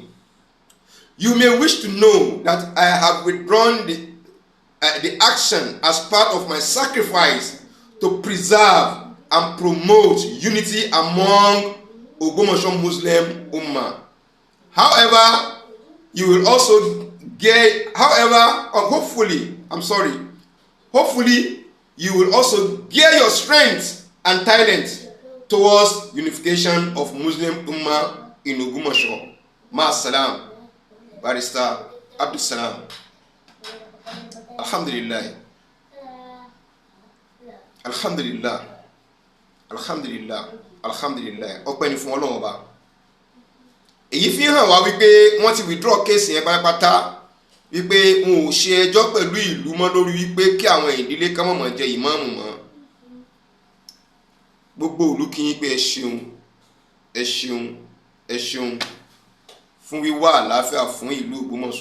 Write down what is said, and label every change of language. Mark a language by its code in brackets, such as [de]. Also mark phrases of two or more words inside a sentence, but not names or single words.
[en] You may wish to know that I have withdrawn the action as part of my sacrifice to preserve and promote unity among Ogbomoso Muslim Ummah. However, you will also hopefully, you will also gear your strength and talent towards unification of Muslim Ummah in Ogbomoso. [ar] مع السلام. [en] Barrister Abdul Salam. [ar] الحمد لله. الحمد لله. الحمد لله. الحمد لله. [yo] Ọpẹ́ ni fún Ọlọ́run Ọba. Èyí fi hàn wá wípé wọ́n ti [en] withdraw case [yo] yẹn pátápátá, wípé wọn ò ṣe ẹjọ́ pẹ̀lú ìlú mọ́ lórí wípé kí àwọn ìdílé kan mọ̀mọ́ jẹ ìmáàmù mọ́. Gbogbo ìlú kí yín pé ẹ ṣeun fún wíwá àlàáfíà fún ìlú Ògbómọ̀ṣọ́.